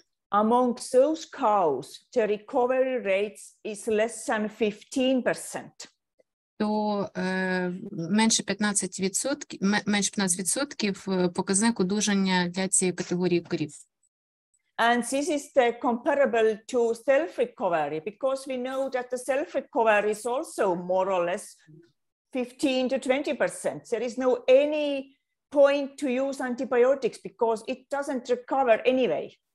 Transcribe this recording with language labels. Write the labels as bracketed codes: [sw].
[en] among those cows, the recovery rates is less than 15%. [uk] то менше 15% показник одужання для цієї категорії корів. [en] And this is the comparable to self-recovery, because we know that the self-recovery is also more or less 15 to 20%. There is no any point to use antibiotics because it doesn't recover anyway.